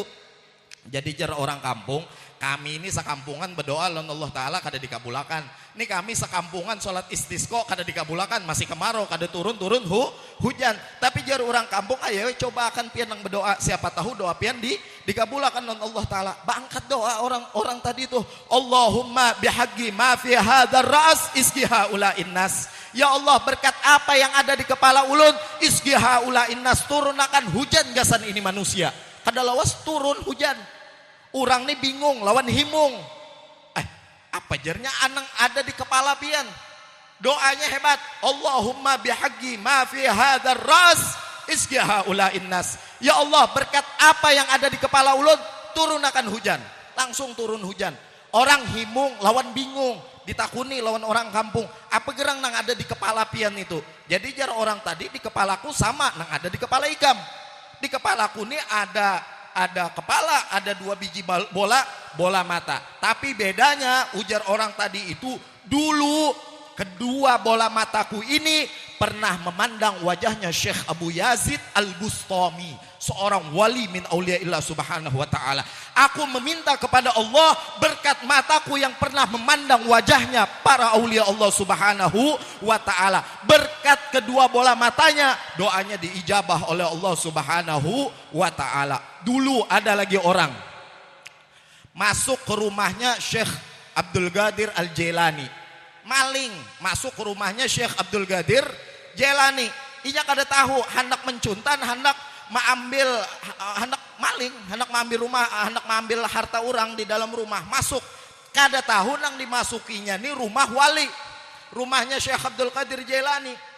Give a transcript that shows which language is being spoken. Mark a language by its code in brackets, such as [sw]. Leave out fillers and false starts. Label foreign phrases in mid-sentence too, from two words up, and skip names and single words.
[bjn] Jadi jar orang kampung, kami ini sekampungan berdoa lawan Allah taala kada dikabulakan. Nih kami sekampungan sholat istisqa kada dikabulakan, masih kemarau kada turun hujan. Tapi jar orang kampung, ayo coba akan pian nang berdoa, siapa tahu doa pian dikabulakan lawan Allah taala. Bangkat doa orang tadi itu, [ar] اللهم بحق ما في هذا الرأس اسق هؤلاء الناس. [bjn] Ya Allah, berkat apa yang ada di kepala ulun, [ar] اسق هؤلاء الناس, [bjn] turunakan hujan gasan ini manusia. Kada lawas turun hujan. Orang nih bingung lawan himung. Apa jarnya anang ada di kepala pian. Doanya hebat. [ar] اللهم بحق ما في هذا الرأس اسق هؤلاء الناس. [bjn] Ya Allah, berkat apa yang ada di kepala ulun, turunakan hujan. Langsung turun hujan. Orang himung lawan bingung, ditakuni lawan orang kampung, apa gerang nang ada di kepala pian itu. Jadi jar orang tadi di kepalaku sama nang ada di kepala ikam. Di kepalaku ini ada kepala, ada 2 biji bola mata. Tapi bedanya ujar orang tadi itu, dulu kedua bola mataku ini pernah memandang wajahnya Syekh Abu Yazid Al-Bustami, seorang wali [ar] من أولياء الله سبحانه وتعالى. [bjn] Aku meminta kepada Allah berkat mataku yang pernah memandang wajahnya para aulia Allah [ar] سبحانه وتعالى. [bjn] Berkat kedua bola matanya, doanya diijabah oleh Allah [ar] سبحانه وتعالى. [bjn] Dulu ada lagi orang masuk ke rumahnya Syekh Abdul Qadir Al-Jailani. Maling masuk ke rumahnya Syekh Abdul Qadir Jailani. Inya kada tahu hendak mencuntan, hendak maling, hendak mengambil rumah, hendak mengambil harta orang di dalam rumah. Masuk, kada tahu nang dimasukinya nih rumah wali, rumahnya Syekh Abdul Qadir Jailani.